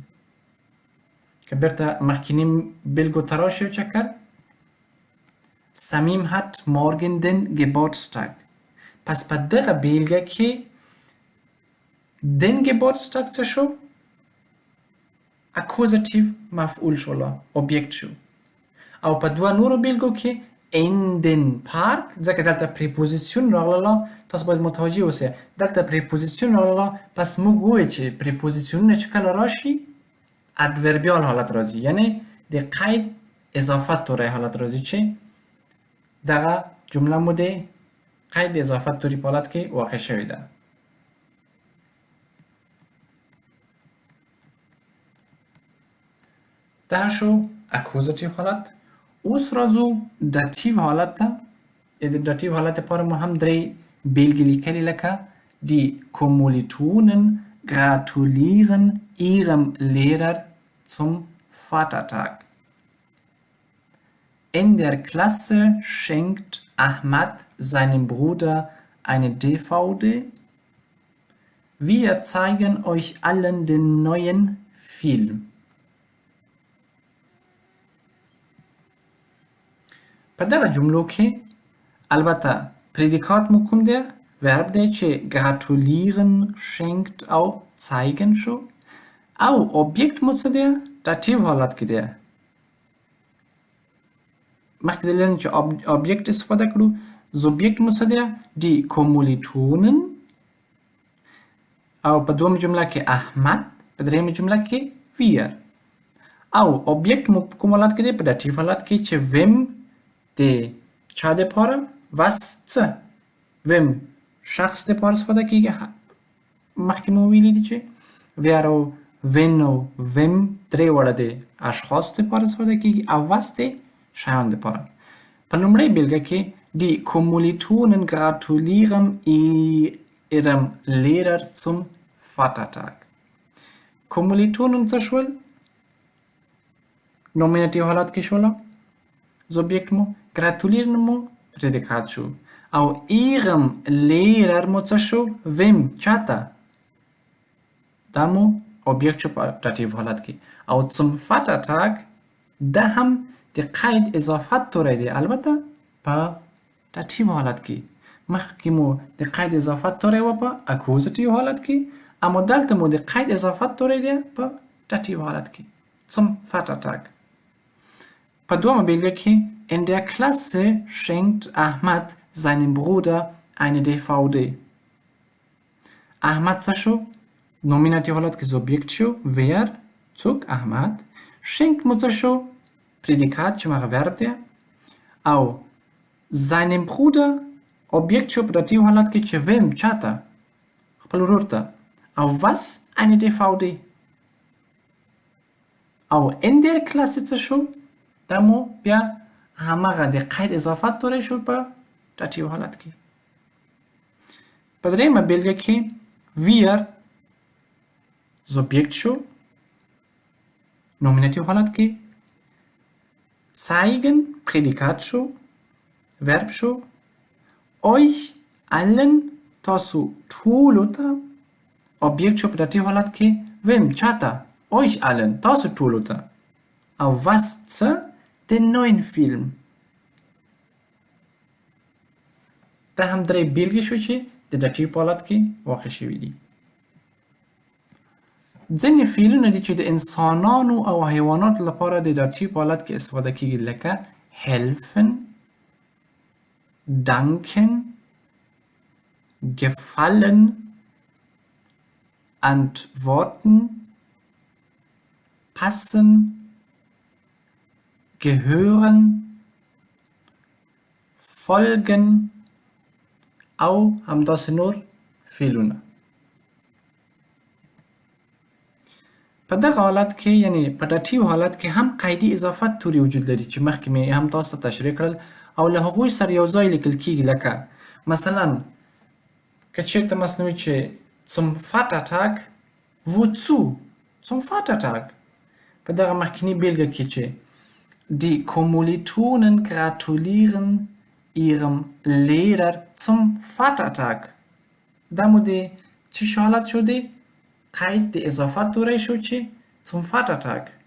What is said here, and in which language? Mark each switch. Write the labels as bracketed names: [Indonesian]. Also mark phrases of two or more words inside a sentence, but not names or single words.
[Pashto] که بیرته مخکینی بېلګو ته راشي او چک کرد. [German] Samim hat morgen den Geburtstag. [Pashto] پس په دغه بېلګه کې [German] den Geburtstag [Pashto] څه شو؟ اکوزیټیو مفعول شوله، اوبجکت شو. او په دوه نورو بېلګو کې [German] in den Park [Pashto] ځکه دلته پریپوزیسیون راغله. تاسو باید متوجه اوسئ دلته پریپوزیسیون راغله. پس موږ ووایو چې پریپوزیسیونونه چې کله راشي ادوربیال حالت راځي. یعنی د قید اضافت توری حالت راځي چې دغه جمله مو د قید اضافت توری په حالت کې واقع شوې ده. دا شو اکوزیټیو حالت. اوس راځو داتیو حالت ته. د داتیو حالت لپاره مو هم درې بېلګې لیکلي لکه [German] die Kommilitonen gratulieren ihrem Lehrer zum Vatertag. In der Klasse schenkt Ahmad seinem Bruder eine DVD. Wir zeigen euch allen den neuen Film. [Pashto] په دغه جملو کې البته پریدیکات مو کوم دی؟ ورب دی چې [German] gratulieren schenkt [Pashto] او zeigen شو. او اوبجکت مو څه دی؟ داتیو حالت کې دی. مخکې دلیدل چې اوبجکت استفاده کړو. زوبجکت مو څه دی؟ [German] die Kommilitonen. [Pashto] او په دوم جمله کې احمد. په درېیمه جمله کې wir. او اوبجکت مو په کوم حالت کې دی؟ په داتیو حالت کې چې wem د چا دپاره؟ was څه؟ wem شخص دپاره استفاده کېږي. مخکې مو ویلي دي چې wer او when او wem درې واړه د اشخاص دپاره استفاده کېږي او was د شیانو دپاره. په لومړۍ بېلګه کې [German] die Kommilitonen gratulieren ihrem Lehrer zum Vatertag. [Pashto] Kommilitonen څه شول؟ نومینټیو حالت کې شوله. زوبجکت مو gratulieren مو پریدیکات شو. او [German] ihrem Lehrer [Pashto] مو څه شو؟ wem چاته؟ دا مو اوبجکت شو په داتیو حالت کې. او [German] zum Vatertag [Pashto] دا هم د قید اضافت توری دی البته په داتیو حالت کې. مخکې مو د قید اضافت توری و په اکوزیټیو حالت کې. اما دلته مو د قید اضافت توری دی په داتیو حالت کې. [German] zum Vatertag. [Pashto] په دومه بېلګه کې [German] in der Klasse schenkt Ahmad seinem Bruder eine DVD. [Pashto] احمد څه شو؟ نومینټیو حالت کې زوبجکت شو. wer څوک؟ احمد. schenkt مو څه شو؟ پریدیکات چې هغه ورب دی. او [German] seinem Bruder objekt [Pashto] شو په داتیو حالت کې چې ویم چاته خپل ورور ته او [German] was eine DVD [Pashto] او [German] in der Klasse [Pashto] څه شو دا مو بیا هماغه د قید اضافت توری شو په داتیو حالت کې په درېیمه بیلګه کې [German] wir Subjekt [Pashto] شو nominativ حالت کې [German] zeigen Prädikat [Pashto] شو Verb شو [German] euch allen [Pashto] تاسو ټولو ته objekt شو په داتیو حالت کې wem چاته [German] euch allen [Pashto] تاسو ټولو ته او was څه [German] den neuen Film [Pashto] دا هم درې بیلګې شو چې د داتیو په حالت کې واقع شوي دي ځینې فعلونه دي چې د انسانانو او حیواناتو لپاره د داتیو په حالت کې استفاده کیږي لکه helfen [German] danken gefallen antworten passen gehören folgen [Pashto] او همداسې نور فعلونه په دغه حالت کې یعنی په داتیو حالت کې هم قیدي اضافت توري وجود لري چې مخکې مې هم تاسو ته تشریح کړل او له هغوی سره یو ځای لیکل کیږي لکه مثلا که چېرته مثلا چې [German] zum Vatertag wozu zum Vatertag [Pashto] په دغه مخکینی بیلګه کې چې [German] die Kommilitonen gratulieren ihrem Lehrer zum Vatertag [Pashto] دا مو د چی حالت شو دی قید د اضافت توری شو چې [German] zum Vatertag